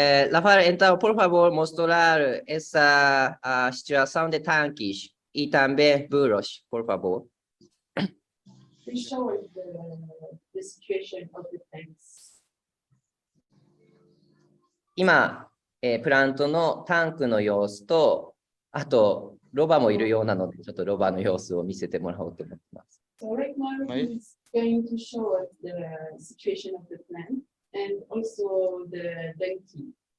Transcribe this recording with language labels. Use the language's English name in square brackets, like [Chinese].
[Spanish] Rafael, entonces, por favor, mostrar esa situación de tanques y también burros, por favor. [English] Please show us the situation of the tanks. [Japanese] 今、プラントのタンクの様子と、あと、ロバもいるようなので、ちょっとロバの様子を見せてもらおうと思ってます。 [English] So right now he's going to show us the situation of the plant and also the donkey.